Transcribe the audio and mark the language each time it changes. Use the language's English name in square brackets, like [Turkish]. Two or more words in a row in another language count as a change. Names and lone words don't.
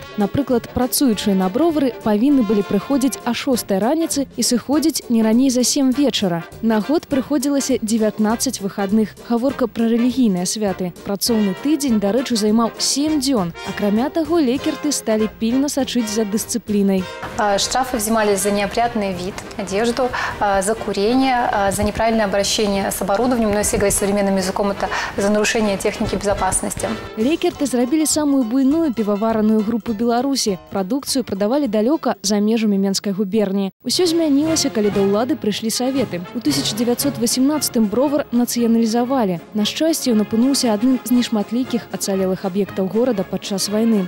[Belarusian] Напрыклад, працуючыя на бровары павінны былі прыходзіць а 6 раніцы і сыходзіць не раней за 7 вечара. На год прыходзілася 19 выхадных. Гаворка пра рэлігійныя святы. Працоўны тыдзень, дарэчы, займаў 7 дзён. Акрамя таго, лекерты сталі пільна сачыць за дысцыплінай. [Russian] Штрафы взимались за неопрятный вид, одежду, за курение, за неправильное обращение с оборудованием, но если говорить современным языком, это за нарушение техники безопасности. [Belarusian] Лекерты зрабілі самую буйную півавараную групу Беларусі. Прадукцыю прадавалі далёка за межамі Менскай губерніі. Усё змянілася, калі да ўлады прыйшлі саветы. У 1918 бровар нацыяналізавалі. На шчасце, ён апынуўся адным з нешматлікіх ацалелых аб'ектаў горада падчас вайны.